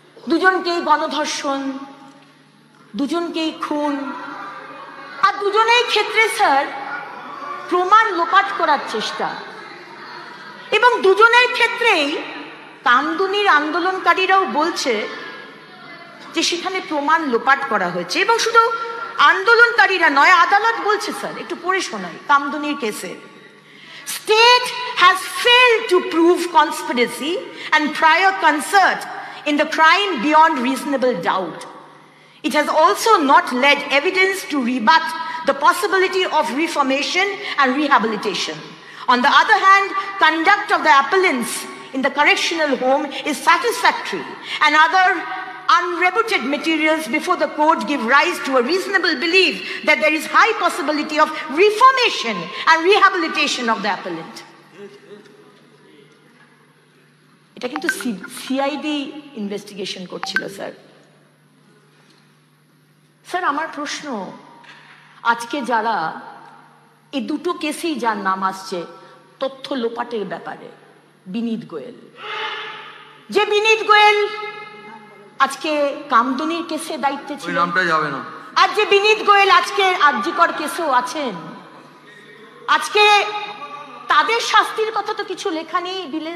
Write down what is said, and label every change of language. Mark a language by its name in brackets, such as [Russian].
[Bangla] দুজনকেই গণধর্ষণ, দুজনকেই খুন, আর দুজনেই ক্ষেত্রে স্যার প্রমাণ লোপাট করার চেষ্টা। এবং দুজনের ক্ষেত্রেই কামদুনির আন্দোলনকারীরাও বলছে যে সেখানে প্রমাণ লোপাট করা হয়েছে। এবং শুধু আন্দোলনকারীরা নয়, আদালত বলছে স্যার, একটু পড়ে শোনাই কামদুনির কেসে। [English] State has failed to prove conspiracy and prior concert in the crime beyond reasonable doubt. It has also not led evidence to rebut the possibility of reformation and rehabilitation. On the other hand, conduct of the appellants in the correctional home is satisfactory, and other unrebutted materials before the court give rise to a reasonable belief that there is high possibility of reformation and rehabilitation of the appellant. [Bangla] এটা কিন্তু CID investigation করছিল sir. Sir আমার প্রশ্ন, আজকে যারা এই দুটো কেসেই যার নাম আসছে তথ্য লোপাটের ব্যাপারে, বিনীত গোয়েল, যে বিনীত গোয়েল আজকে কামদুনির কেসে দায়িত্বে ছিল, নামটা যাবে না, আর যে বিনীত গোয়েল আজকে আরজিকর কেসেও আছেন, আজকে তাদের শাস্তির কথা তো কিছু লেখা নেই বিলে।